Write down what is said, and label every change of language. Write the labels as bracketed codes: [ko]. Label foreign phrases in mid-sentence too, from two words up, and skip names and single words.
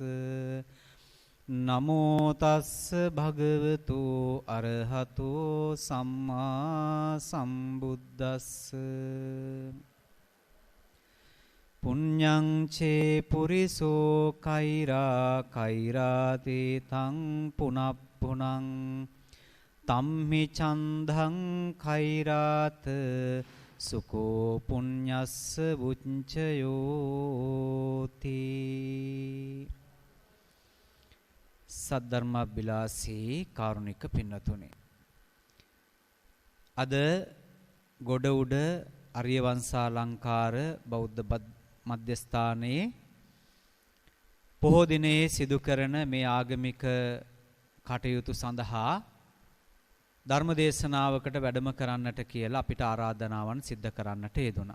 [pi] නමෝ තස්ස භගවතු අරහතෝ සම්මා සම්බුද්දස්ස පුඤ්ඤං චේ පුරිසෝ කෛරා කෛරාතේ තං පුනප්පුනං තම්හි චන්දං කෛරාත සුකෝ පුඤ්ඤස්ස වුච්චයෝති. [si] සද්ධර්මබිලාසී කාරුණික පින්නතුනි, අද ගොඩ උඩ ආර්ය වංශාලංකාර බෞද්ධ මධ්‍යස්ථානයේ පොහෝ දිනයේ සිදු කරන මේ ආගමික කටයුතු සඳහා ධර්ම දේශනාවකට වැඩම කරන්නට කියලා අපිට ආරාධනාවන් සිද්ධ කරන්නට යෙදුණා.